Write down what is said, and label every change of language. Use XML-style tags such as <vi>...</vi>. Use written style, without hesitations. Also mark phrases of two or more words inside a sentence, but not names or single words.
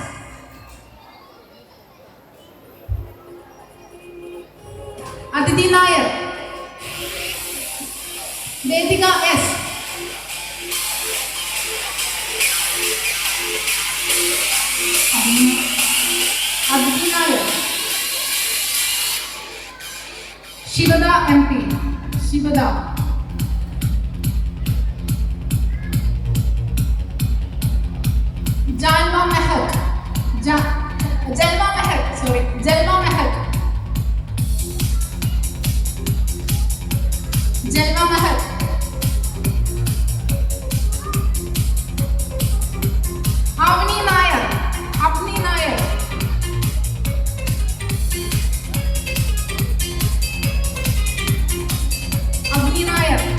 <en>Aditi Nair. Vedika S. Aditi Nair. Shivada MP. Shivada. Jalma Mehak. Jalma Mehak. Sorry. Jalma Mehak. Jalma Mehak. Avni Nair. Avni Nair. Avni Nair.</en>